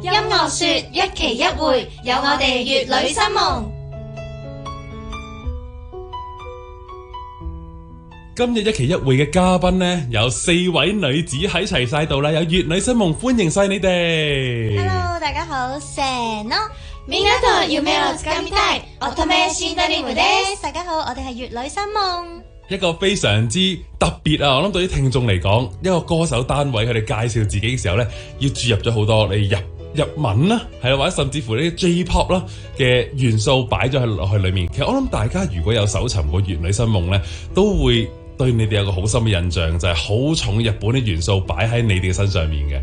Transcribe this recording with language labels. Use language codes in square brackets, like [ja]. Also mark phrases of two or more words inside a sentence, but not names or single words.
[yue] 樂說一期一會，有我哋粵女新夢。今日一期一會嘅嘉賓呢，有4位女子喺齊晒度啦，有粵女新夢，歡迎晒你哋。 Hello， 大家好， [ja] せーの。みんなと夢をつかみたい、乙女シンドリームです。 [yue] 大家好，我哋係粵女新夢。一個非常之特別啊！我諗對於聽眾嚟講，一個歌手單位佢哋介紹自己嘅時候呢，要注入咗好多你日文啦，係啦，或者甚至乎呢啲 J-pop 啦嘅元素擺咗落去裏面。其實我諗大家如果有搜尋過粵女新夢呢，都會對你哋有個好深嘅印象，就係好重日本啲元素擺喺你哋嘅身上面嘅。